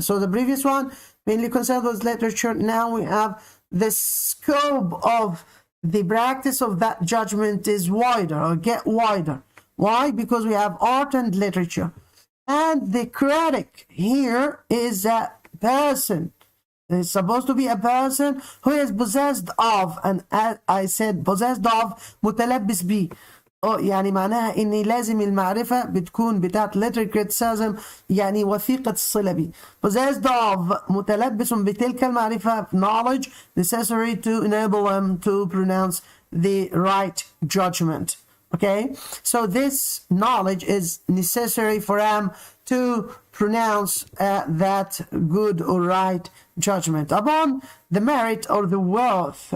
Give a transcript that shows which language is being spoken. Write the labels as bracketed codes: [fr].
[en] So the previous one mainly concerned with literature. Now we have the scope of the practice of that judgment is wider or get wider. Why? Because we have art and literature. And the critic here is a person. It's supposed to be a person who is possessed of, and as I said possessed of [ar] متلبس بيه. يعني معناها ان لازم المعرفة بتكون بتاعت [en] literary criticism [ar] يعني وثيقة الصلة بيه. [en] Possessed of [ar] متلبس بتلك المعرفة [en] knowledge necessary to enable them to pronounce the right judgment. Okay, so this knowledge is necessary for them to pronounce that good or right judgment upon the merit or the worth.